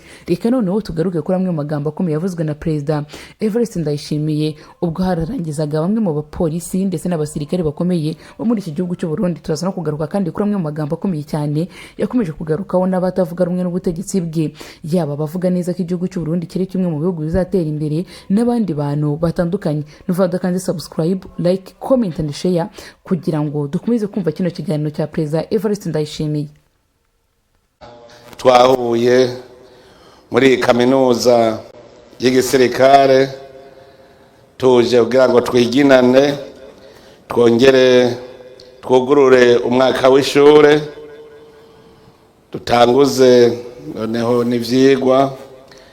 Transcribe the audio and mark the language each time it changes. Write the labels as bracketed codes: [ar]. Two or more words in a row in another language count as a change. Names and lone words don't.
[rn] Reka noneho tugaruke kuri amwe mu magambo akomeye yavuzwe na Perezida Evariste Ndayishimiye ubwo hararangizaga bamwe mu bapolisi ndetse n'abasirikare bakomeye bo muri iki gihugu cy'u Burundi. Turaza no kugaruka kandi kuri amwe mu magambo akomeye cyane yakomeje kugarukaho n'abatavuga rumwe n'ubutegetsi bwe, yaba bavuga neza ko igihugu cy'u Burundi kiri kimwe mu bihugu bizatera imbere n'abandi bantu batandukanye. Nuvuga kandi subscribe, [en] like, comment and share [rn] kugira ngo dukomeze kumva kino kiganiro cya Perezida Evariste Ndayishimiye. Twahuye muri kaminuza y'Igisirikari tuje kugira ngo twiginane, twongere twugurure umwaka w'ishure, dutanguze noneho n'ivyigwa